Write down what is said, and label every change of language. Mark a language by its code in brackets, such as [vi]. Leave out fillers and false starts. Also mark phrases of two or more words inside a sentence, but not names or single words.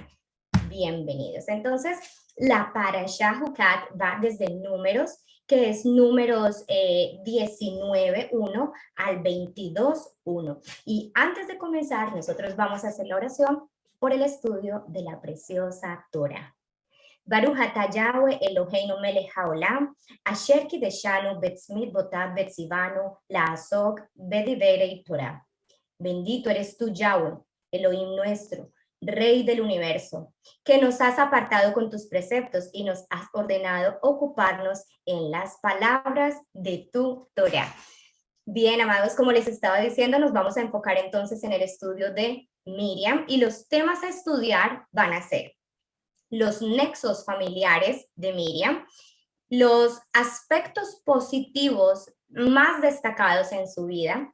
[es] Bienvenidos. Entonces, la Parashá Hukat va desde Números, que es Números 19:1 al 22:1. Y antes de comenzar, nosotros vamos a hacer la oración por el estudio de la preciosa Torah. [he] ברוך אתה יהוה אלוהינו מלך העולם, אשר קדשנו במצוותיו וציוונו לעסוק בדברי תורה. [es] Bendito eres tú, Yahweh, Elohim nuestro, Rey del universo, que nos has apartado con tus preceptos y nos has ordenado ocuparnos en las palabras de tu Torah. Bien, amados, como les estaba diciendo, nos vamos a enfocar entonces en el estudio de Miriam, y los temas a estudiar van a ser los nexos familiares de Miriam, los aspectos positivos más destacados en su vida.